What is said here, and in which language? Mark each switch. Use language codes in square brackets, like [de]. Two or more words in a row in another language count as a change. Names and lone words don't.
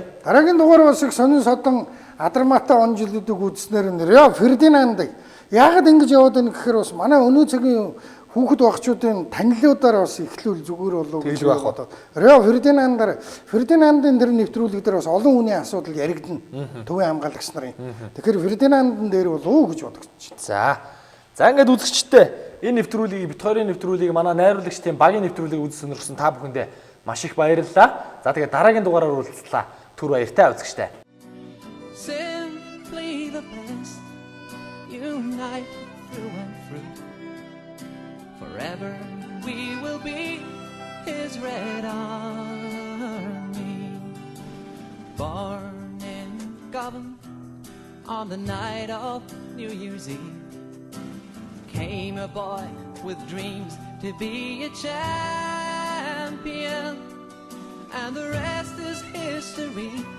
[mn] Дараагийн дугаар бас их сонин содон адармаатай он жилүүдийг үзснээр нь Рио Фердинандыг яагаад ингэж яваад байна гэхээр бас манай өнөө цагийн хүүхэд багчуудын танилуудаар бас эхлүүл зүгээр болов гэж бодоод Рио Фердинандын тэр нэвтрүүлэг дээр бас олон хүний асуудал яригдана. Төвийн хамгаалагч нарын. Тэгэхээр Фердинандын дээр бол уу гэж бодож байна. За ингээд үзэгчтэй энэ нэвтрүүлгийг бит хоёрын нэвтрүүлгийг манай найруулагчдын багийн нэвтрүүлгийг үзэж сонирхсан та бүхэндээ маш их баярлалаа. За тэгээд дараагийн дугаараар уулзлаа. Түр баяртай үзэгчтэй. [en] Simply the best, unite through and through. Forever we will be his red army. Born in Govan on the night of New Year's Eve, came a boy with dreams to be a champion, and the rest is history.